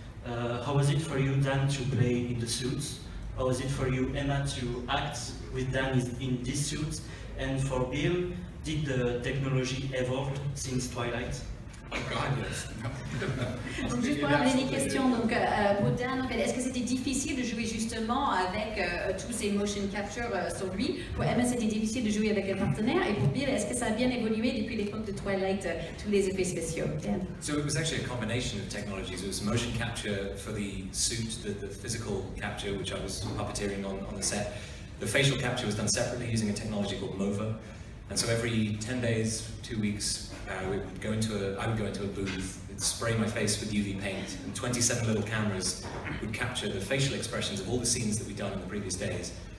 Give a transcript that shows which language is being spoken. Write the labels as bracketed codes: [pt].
[en] How was it for you, Dan, to play in the suits? How was it for you, Emma, to act with Dan in this suit? And for Bill, did the technology evolve since Twilight? Oh God, yes. [fr] Donc juste pour avoir des questions, donc pour Dan, en fait, est-ce que c'était difficile de jouer justement avec tous ces motion capture sur lui? Pour Emma, c'était difficile de jouer avec un partenaire, et pour Bill, est-ce que ça a bien évolué depuis l'époque de Twilight, tous les effets spéciaux? Dan? [en] So it was actually a combination of technologies. It was motion capture for the suit, the physical capture, which I was puppeteering on the set. The facial capture was done separately using a technology called MOVA. And so every 10 days, 2 weeks, I would go into a booth, it'd spray my face with UV paint, and 27 little cameras would capture the facial expressions of all the scenes that we'd done in the previous days.